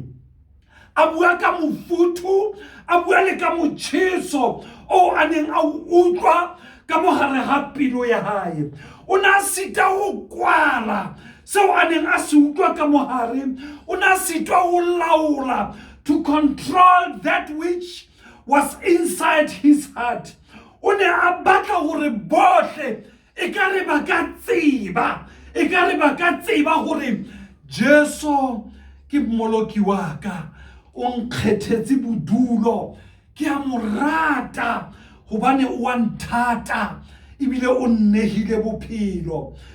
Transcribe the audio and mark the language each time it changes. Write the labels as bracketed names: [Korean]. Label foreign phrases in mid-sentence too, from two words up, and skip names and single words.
[Southern Sotho] A bua ka mofuthu, a bua le ka motjheso o a neng a utlwa ka mohare ha pelo ya hae. O na sita ho kwala seo a neng a se utlwa ka mohare, o na sitwa ho laola, [English] to control that which was inside his heart. [Southern Sotho] O ne a batla hore bohle e ka re ba ka tseba hore Jesu ke mmoloki wa ka, o nkgethetse bodulo, ke a mo rata hobane o a nthata ebile o nnehile bophelo.